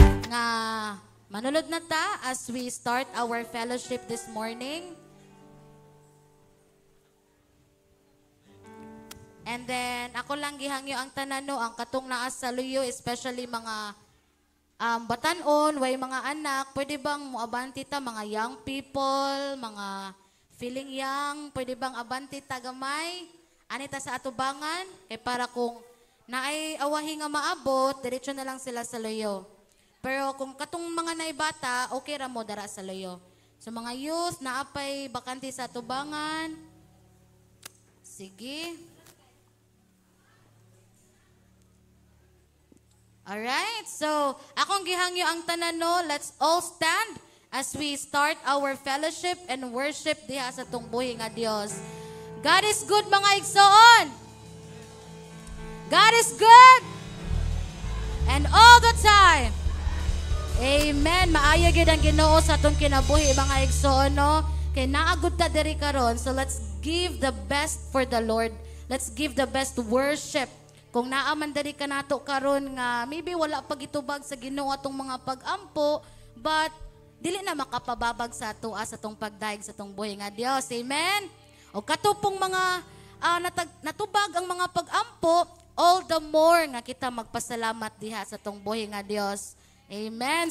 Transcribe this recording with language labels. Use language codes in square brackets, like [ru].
[en] as we start our fellowship this morning. [ceb] And then, ako lang gihangyo ang tanan no, ang katong naa sa luyo, especially mga batanon, way mga anak, pwede bang muabanti ta, mga young people, mga feeling young, pwede bang abanti ta gamay, anita sa atubangan, kay para kung naay awahi nga maabot, diretso na lang sila sa luyo. Pero kung katong mga naibata, okay ra mo dara sa luyo. So mga youth, naapay bakante sa atubangan, sige. [en] Alright, so [ceb] akong gihangyo ang tanan no, [en] let's all stand as we start our fellowship and worship [ceb] diha sa tong buhi nga Dios. [en] God is good [ceb] mga igsoon. [en] God is good. And all the time. Amen. [ceb] Maayo gyud ang Ginoo sa atong kinabuhi mga igsoon no. Kay naagud ta diri karon, [en] so let's give the best for the Lord. Let's give the best worship. [ceb] Kung naaman dari ka nato karon nga maybe wala pa gitubag sa Ginoo atong mga pag-ampo, but dili na makapababag sa ato sa atong pagdaig sa atong buhi nga Dios. Amen. O katupong mga natubag ang mga pag-ampo, all the more nga kita magpasalamat diha sa atong buhi nga Dios. Amen.